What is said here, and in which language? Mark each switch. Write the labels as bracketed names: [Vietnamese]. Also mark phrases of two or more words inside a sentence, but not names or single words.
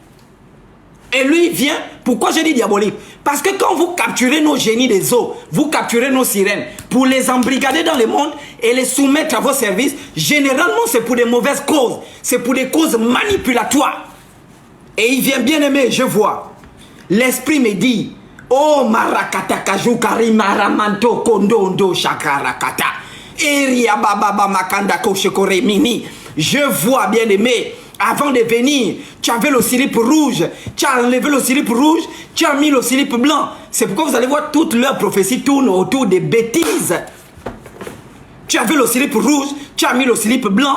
[French] Et lui il vient, pourquoi je dis diabolique? Parce que quand vous capturez nos génies des eaux, vous capturez nos sirènes, pour les embrigader dans le monde et les soumettre à vos services, généralement c'est pour des mauvaises causes, c'est pour des causes manipulatoires. Et il vient bien aimé, je vois. L'esprit me dit, oh marakata kajukari maramanto kondondo shakarakata, eria bababa makanda koshekore mini. Je vois bien aimé. Avant de venir, tu avais le slip rouge, tu as enlevé le slip rouge, tu as mis le slip blanc. C'est pourquoi vous allez voir toute leur prophétie tourne autour des bêtises. Tu avais le slip rouge, tu as mis le slip blanc.